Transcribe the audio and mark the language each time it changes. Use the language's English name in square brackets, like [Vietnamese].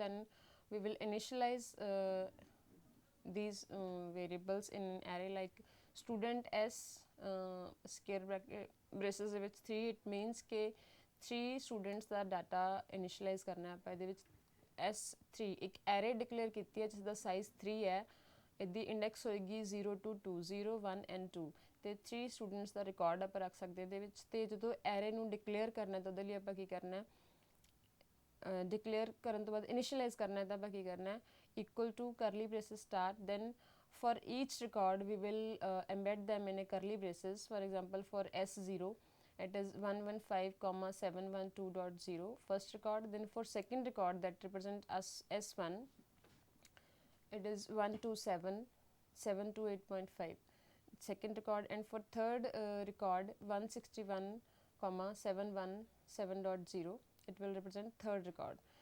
[English] Then we will initialize these variables in an array like student S square bracket braces with 3. It means [Punjabi] कि 3 students ਦਾ data initialize करना है ਆਪਾਂ ਇਹਦੇ ਵਿੱਚ. S3 एक array declare ਕੀਤੀ ਹੈ ਜਿਸਦਾ size 3 ਹੈ. ਇਹਦੀ ਇੰਡੈਕਸ ਹੋਏਗੀ 0 to 2, 0 1 and 2, ਤੇ 3 ਸਟੂਡੈਂਟਸ ਦਾ ਰਿਕਾਰਡ ਆਪਾਂ ਰੱਖ ਸਕਦੇ ਇਹਦੇ ਵਿੱਚ. ਤੇ ਜਦੋਂ ਐਰੇ ਨੂੰ ਡਿਕਲੇਅਰ ਕਰਨਾ ਤਾਂ ਉਹਦੇ ਲਈ ਆਪਾਂ ਕੀ ਕਰਨਾ ਹੈ, ਡਿਕਲੇਅਰ ਕਰਨ ਤੋਂ ਬਾਅਦ ਇਨੀਸ਼ੀਅਲਾਈਜ਼ ਕਰਨਾ ਤਾਂ ਆਪਾਂ ਕੀ ਕਰਨਾ ਹੈ, equal to curly braces start. [English] Then for each record we will embed them in a curly braces. For example, for S0 it is 115,712.0 first record. Then for second record that represent as S1, it is 127,728.5 second record, and for third record 161,717.0 it will represent third record.